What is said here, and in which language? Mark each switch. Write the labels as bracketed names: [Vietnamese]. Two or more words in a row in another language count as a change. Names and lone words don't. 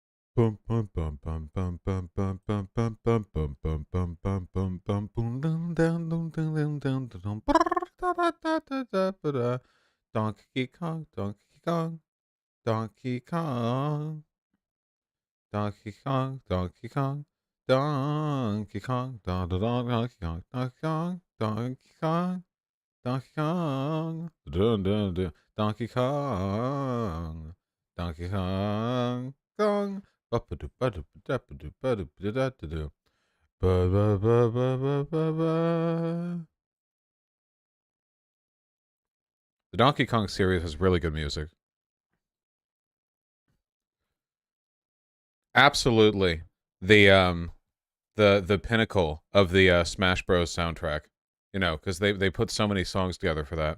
[English] Bum, bum, bum, bum, bum, bum, bum, bum, bum, bum, bum, bum, bum, bum, bum, bum, boom, dum, dum, dum, dum, dum, dum, dum, brrr, da, da, da, da, da, ba, da. Donkey Kong, Donkey Kong, Donkey Kong, Donkey Kong, Donkey Kong, Donkey Kong, da, da, da, Donkey Kong, Donkey Kong, Donkey Kong, Donkey Kong, dun, dun, dun, Donkey Kong, Donkey Kong, Kong. Ba-ba-do-ba-do-ba-da-ba-do-ba-do-ba-da-da-do. Ba-ba-ba-ba-ba-ba-ba. The Donkey Kong series has really good music. Absolutely. The pinnacle of the Smash Bros soundtrack. You know, because they put so many songs together for that.